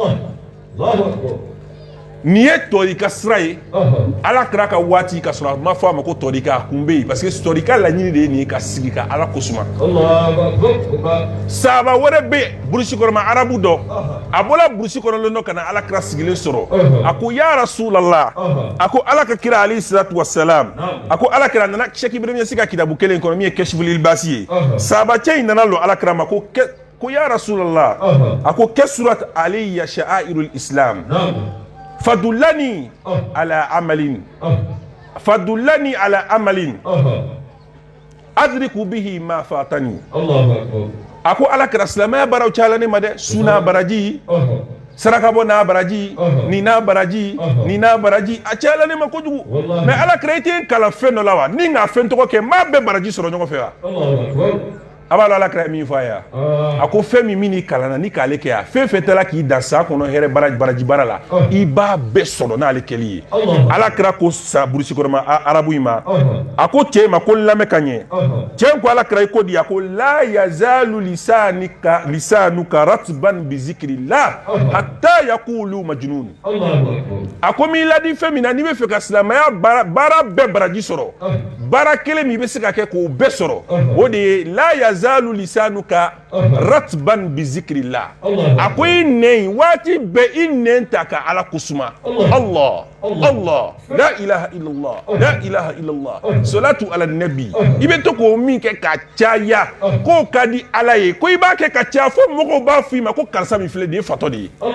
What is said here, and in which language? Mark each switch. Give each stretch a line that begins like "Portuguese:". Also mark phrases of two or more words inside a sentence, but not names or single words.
Bambara: nin ye tɔrika sira ye Alakira ka waati ka sɔrɔ a ma fɔ a ma ko tɔrika a kun bɛ yen parce que tɔrika laɲini de ye nin ye ka sigi ka Ala kosuma sahaba wɛrɛ bɛ burusi kɔnɔ ma arabu dɔ a bɔra burusi kɔnɔlen dɔ ka na Alakira sigilen sɔrɔ a ko
Arabic: يا رسول الله
Bambara: a ko Ala ka kira
Arabic: عليه الصلاة والسلام
Bambara: a ko Alakira nana Cheikh Ibrahim Niass ka kitabu kelen kɔnɔ min ye Kashiful Ilbas ye sahaba cɛ in nana lɔ Alakira ma ko
Arabic: يا رسول الله
Bambara: a ko kɛ
Arabic: كثرت علي شعائر الإسلام فدلني على عمل أدرك به ما فاتني
Bambara: a ko Alakira silamɛya baaraw cayala ne ma dɛ suna baraji saraka bɔ n'a baraji nin n'a baraji a cayala ne ma kojugu mais Alakira i tɛ kalan fɛn dɔ la wa ni nka fɛn tɔgɔ kɛ maa bɛɛ baraji sɔrɔ ɲɔgɔn fɛ wa a b'a dɔn Alakira ye min fɔ a ye a ko fɛn min n'i kalanna ni k'ale kɛ a fɛn fɛn tɛla k'i dan sa kɔnɔ hɛrɛ baraji baara la i b'a bɛɛ sɔrɔ n'ale kɛli ye Alakira ko sa burusi kɔnɔ ma arabu in ma a ko cɛ ma ko lamɛn ka ɲɛ cɛ ko Alakira i ko di a ko
Arabic: لا يزال لسانك رطبا بذكر الله حتى يقول مجنون
Bambara: a ko m'i ladi fɛn min na n'i bɛ fɛ ka silamɛya baara bɛɛ baraji sɔrɔ baara kelen min i bɛ se ka kɛ k'o bɛɛ sɔrɔ o de ye
Arabic: لا يزال لسانك رطبا بذكر الله
Bambara: a ko i nɛn waati bɛɛ i nɛn ta ka Ala kosuma
Arabic: الله لا إله إلا الله صلاة على النبي
Bambara: i bɛ to k'o min kɛ ka caya k'o ka di Ala ye ko i b'a kɛ ka caya fo mɔgɔw b'a fɔ i ma ko karisa min filɛ nin ye fatɔ de ye